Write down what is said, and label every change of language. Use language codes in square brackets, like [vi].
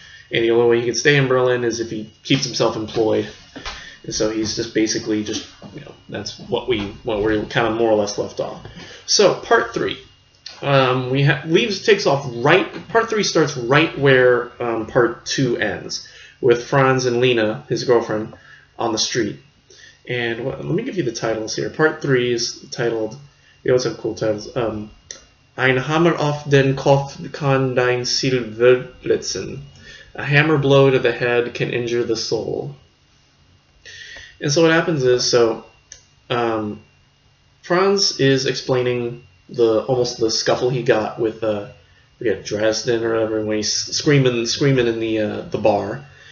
[en] And the only way he can stay in Berlin is if he keeps himself employed. And so he's just basically that's what we're kind of more or less left off. So part 3. Takes off right. Part 3 starts right where part 2 ends, with Franz and Lena, his girlfriend, on the street. And let me give you the titles here. Part 3 is titled, they always have cool titles, [de] Ein Hammer auf den Kopf kann dein Ziel verletzen. [en] A hammer blow to the head can injure the soul. And so what happens is, Franz is explaining almost the scuffle he got with Dresden or whatever, when he's screaming in the bar.